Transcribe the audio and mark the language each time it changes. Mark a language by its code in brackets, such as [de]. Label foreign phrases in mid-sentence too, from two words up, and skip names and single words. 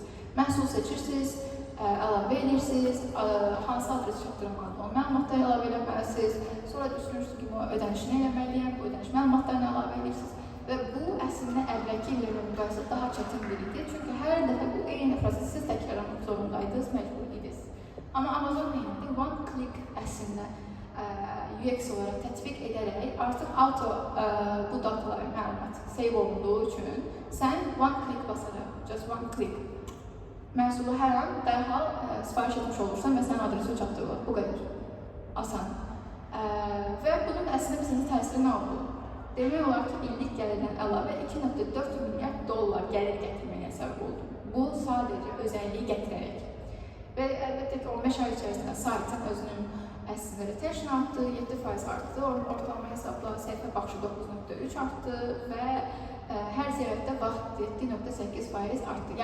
[az] Məhsul seçirsiniz, əlavə edirsiniz, hansı adres çatdırılmalıdır, o məlumatları əlavə eləməlisiniz, sonra düşünürsünüz ki, bu ödənişini eləməliyəm, bu ödəniş məlumatlarını əlavə edirsiniz. Və bu əslində əvvəlki illərlə müqayisədə daha çətin bir idi. Çünki hər dəfə bu eyni prosesi siz təkrarlamaq zorundaydınız, məcbur idiniz. Amma Amazon neydi? [en] One click [az] əslində UX olaraq tətbiq edərək artıq auto bu dataların məlumat save olunduğu üçün sən one click basaraq, [en] just one click [az] məhsulu hər an dərhal sifariş etmiş olursan və sənin adresi çatdırılır. Bu qədər asan. Və bunun əslində bizim təsiri nə oldu? Demək olar ki, illik gəlirdən əlavə 2.4 milyard dollar gəlir gətirməyə səbəb oldu. Bu sadəcə özəlliyi gətirərək. Və əlbəttə ki, 15 ay içərisində saytın özünün əslində retention artdı, 7% artdı, ortalama hesabla səhifə baxışı 9.3 artdı və hər ziyarətdə vaxt 7.8% artdı.